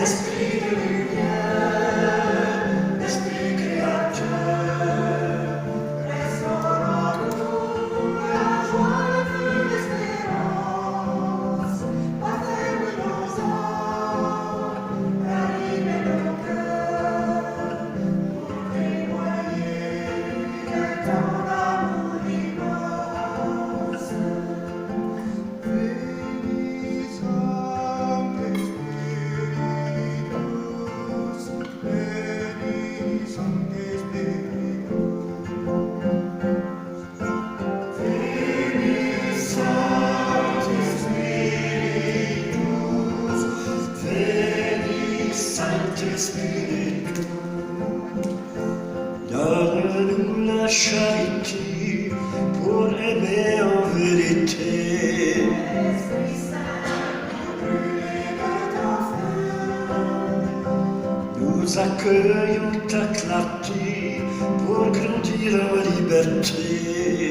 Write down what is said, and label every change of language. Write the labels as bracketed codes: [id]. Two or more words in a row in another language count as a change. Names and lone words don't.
[fr] Esprit de lumière, Esprit créateur, restaure en nous la joie, le feu, l'espérance. Afferme nos âmes, ranime nos cœurs, pour témoigner de ton amour immense. [la] Veni Sancte Spiritus, Veni Sancte Spiritus, Veni Sancte Spiritus, [fr] donne-nous la charité pour aimer en vérité. Esprit Saint, brûlé de ton feu, nous accueillons ta clarté pour grandir en liberté.